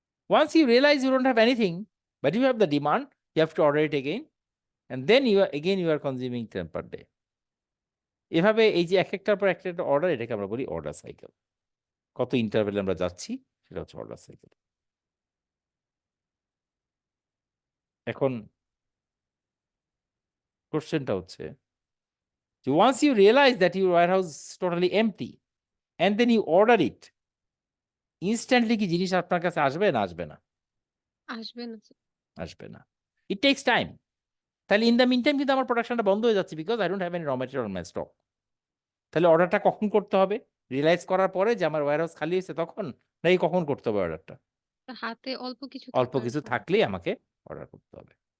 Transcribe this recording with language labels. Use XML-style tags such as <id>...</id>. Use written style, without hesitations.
<en>Once you realize you don't have anything, but you have the demand, you have to order it again, and then you are consuming 10 per day.</en> <bn>এভাবে এই যে এক একটার পর একটা একটা order, এটাকে আমরা বলি অর্ডার সাইকেল। কত ইন্টারভেলে আমরা যাচ্ছি সেটা হচ্ছে অর্ডার সাইকেল। এখন কোশ্চেনটা হচ্ছে যে</bn> <en>once you realize that your warehouse is totally empty and then you order it, instantly</en> <bn>কি জিনিস আপনার কাছে আসবে না আসবে না? আসবে না স্যার। আসবে না।</bn> <en>It takes time. তাহলে in the meantime</en> <bn>কিন্তু আমার প্রোডাকশনটা বন্ধ হয়ে যাচ্ছে,</bn> <en>Because I don't have any raw material on my stock.</en> <bn>তাহলে অর্ডারটা কখন করতে হবে? রিয়েলাইজ করার পরে যে আমার ওয়্যারহাউস খালি হয়েছে তখন, নাকি কখন করতে হবে অর্ডারটা? হাতে অল্প কিছু অল্প থাকার কিছু পর। থাকলেই আমাকে অর্ডার করতে হবে।</bn>